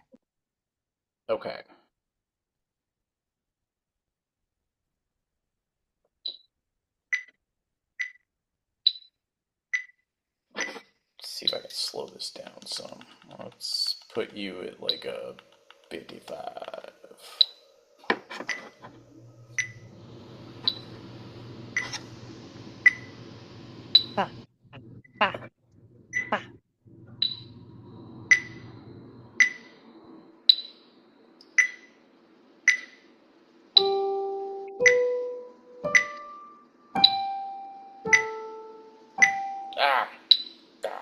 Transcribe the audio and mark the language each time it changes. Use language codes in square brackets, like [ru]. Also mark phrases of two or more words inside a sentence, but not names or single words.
[en] okay. Let's see if I can slow this down some. Let's put you at like a 55. Ba, ba, ba. Ah, ah.